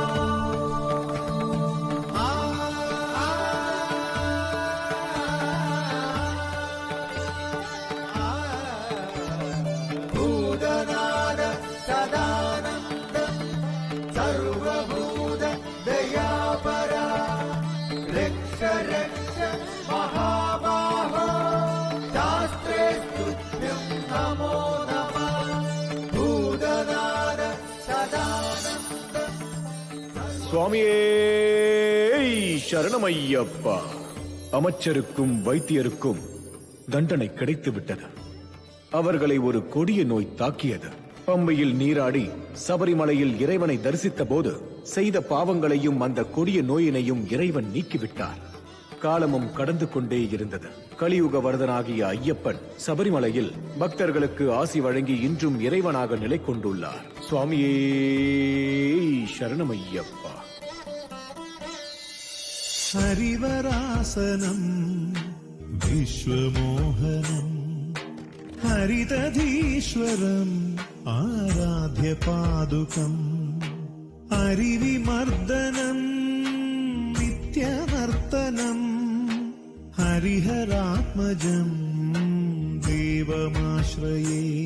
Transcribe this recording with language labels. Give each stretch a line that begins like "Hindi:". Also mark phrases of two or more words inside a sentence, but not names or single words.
Sanskrit: भूतनाद सदानन्दं सर्वभूत दयापरा रक्ष रक्ष महाबाहो शास्त्रे तुभ्यं नमो नमः। भूतनाद सदानन्दं
Tamil: சுவாமியே சரணமையப்பா. அமைச்சருக்கும் வைத்தியருக்கும் தண்டனை கிடைத்துவிட்டது. அவர்களை ஒரு கொடிய நோய் தாக்கியது. பம்பையில் நீராடி சபரிமலையில் இறைவனை தரிசித்த போது செய்த பாவங்களையும் அந்த கொடிய நோயினையும் இறைவன் நீக்கிவிட்டார். காலமும் கடந்து கொண்டே இருந்தது. கலியுக வரதனாகிய ஐயப்பன் சபரிமலையில் பக்தர்களுக்கு ஆசி வழங்கி இன்றும் இறைவனாக நிலை கொண்டுள்ளார். சுவாமியே சரணமையப்பா.
Sanskrit: हरिवरासनम् विश्वमोहनम् हरिदधीश्वरम् आराध्य पादुकम् हरिविमर्दनम् नित्यनर्तनम् हरिहरात्मजम् देवमाश्रये।